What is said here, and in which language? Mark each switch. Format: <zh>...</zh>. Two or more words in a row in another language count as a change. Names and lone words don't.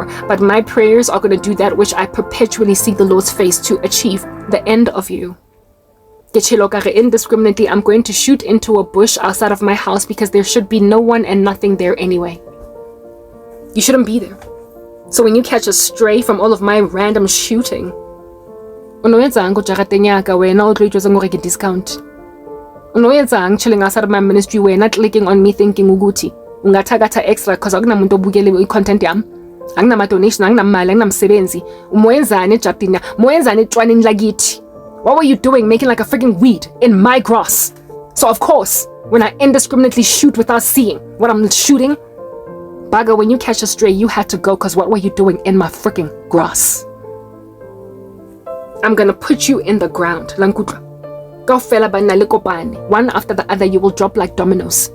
<en>But my prayers are going to do that which I perpetually seek the Lord's face to achieve, the end of you. Indiscriminately, I'm going to shoot into a bush outside of my house because there should be no one and nothing there anyway. You shouldn't be there. So when you catch a stray from all of my random shooting,</en> <st>unoyetsang go jarateng yaka wena o tlo itjwetsa gore ke discount.</st> <en>Unoyetsang chilling outside of my ministry wena clicking on me thinking</en> <zu>ukuthi ungathakatha</zu> <en>extra because</en> <zu>akunamuntu obukele i-content yami. Anginama-donation, anginamali, anginamsebenzi. Umwenzani ejardini? Mwenzani etshwaneni lakithi?</zu> <en>What were you doing making like a freaking weed in my grass? So of course, when I indiscriminately shoot without seeing what I'm shooting, Baga, when you catch a stray, you had to go because what were you doing in my freaking grass? I'm gonna put you in the ground. One after the other, you will drop like dominoes.</en>